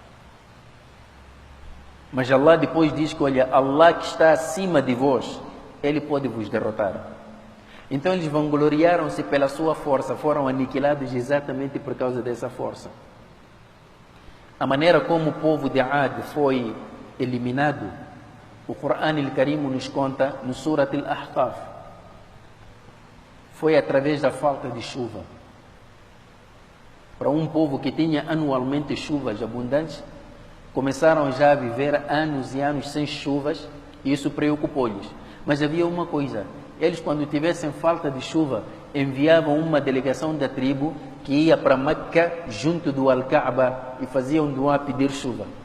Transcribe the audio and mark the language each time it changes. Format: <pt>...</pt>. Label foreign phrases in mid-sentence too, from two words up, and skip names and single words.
<pt>Mas Allah depois diz que, olha, Allah que está acima de vós, Ele pode vos derrotar. Então eles vangloriaram-se pela sua força, foram aniquilados exatamente por causa dessa força. A maneira como o povo de Ad foi eliminado, o</pt> <ar>القرآن الكريم</ar> <pt>nos conta no Surat al-Ahqaf. Foi através da falta de chuva. Para um povo que tinha anualmente chuvas abundantes, começaram já a viver anos e anos sem chuvas, e isso preocupou-lhes. Mas havia uma coisa, eles quando tivessem falta de chuva, enviavam uma delegação da tribo que ia para Meca, junto do Al-Kaaba, e faziam dua a pedir chuva.</pt>